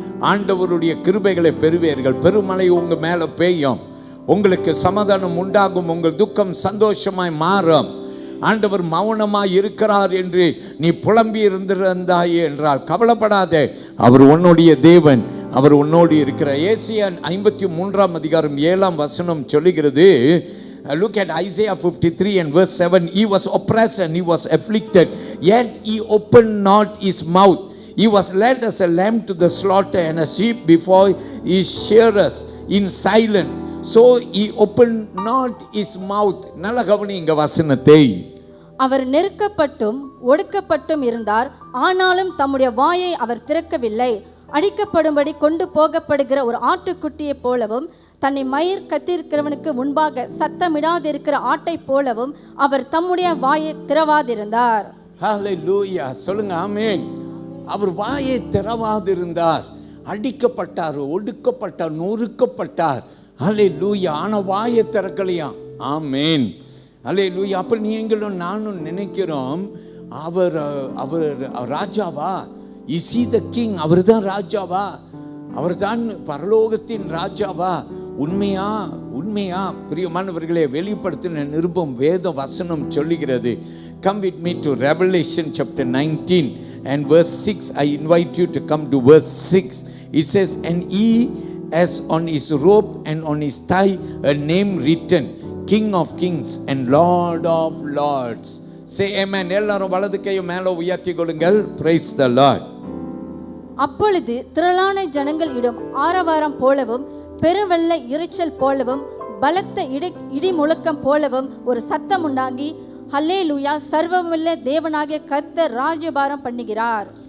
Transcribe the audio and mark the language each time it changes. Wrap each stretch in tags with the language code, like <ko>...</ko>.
<ta>ஆண்டவருடைய கிருபைகளை பெறுவீர்கள். பெருமழை உங்கள் மேலே பெய்யும். உங்களுக்கு சமாதானம் உண்டாகும். உங்கள் துக்கம் சந்தோஷமாய் மாறும். ஆண்டவர் மௌனமாய் இருக்கிறார் என்று நீ புலம்பி இருந்திருந்தாயே என்றால் கவலைப்படாதே, அவர் உன்னுடைய தேவன், அவர் உன்னோடு இருக்கிறார். ஏசாயா 53 அதிகாரம் 7 சொல்லுகிறது.</ta> <en>Look at Isaiah 53 and verse 7. He was oppressed and he was afflicted, yet he opened not his mouth. He was led as a lamb to the slaughter, and a sheep before his shearers in silence. So he opened not his mouth.</en> <ta>நல்ல கவனிங்க வசனத்தை. அவர் நெருக்கப்பட்டும் ஒடுக்கப்பட்டும் இருந்தார், ஆனாலும் தம்முடைய வாயை அவர் திறக்கவில்லை. அடிக்கப்படும்படி கொண்டு போகப்படுகிற ஒரு ஆட்டுக்குட்டியை போலவும், தன்னை மயிர் கத்திருக்கிறவனுக்கு முன்பாக சத்தமிடாதிருக்கிற ஆட்டை போலவும் அவர் தம்முடைய வாயை திறவாதிருந்தார். ஹல்லேலூயா, சொல்லுங்க ஆமென். அவர் வாயை திறவாதிருந்தார். அடிக்கப்பட்டார், ஒடுக்கப்பட்டார், நொறுக்கப்பட்டார். ஹல்லேலூயா. ஆனா வாயை திறக்கலையாம். ஆமென். ஹல்லேலூயா. அப்ப நீங்களும் நானும் நினைக்கிறோம், அவர் ராஜாவா?</ta> <en>Is he the king?</en> <ta>அவர் தான் ராஜாவா? அவர் தான் பரலோகத்தின் ராஜாவா? உண்மையா? உண்மையா? பிரியமானவர்களே, வெளிப்படுத்தின நிருபம் வேத வசனம் சொல்லுகிறது.</ta> <en>Come with me to Revelation chapter 19 and verse 6. I invite you to come to verse 6. It says, and he has on his robe and on his thigh a name written, King of Kings and Lord of Lords. Say amen.</en> <ta>எல்லாரும் வலது கையை மேலே உயர்த்தி கொள்ளுங்கள்.</ta> <en>Praise the Lord.</en> <ta>அப்பொழுது திரளான ஜனங்கள் இடும் ஆரவாரம் போலவும், பெருவெள்ள இரைச்சல் போலவும், பலத்த இடி முழக்கம் போலவும் ஒரு சத்தம் உண்டாகி, ஹல்லேலூயா, சர்வவல்ல தேவனாகிய கர்த்தர் ராஜ்யபாரம் பண்ணுகிறார்.</ta>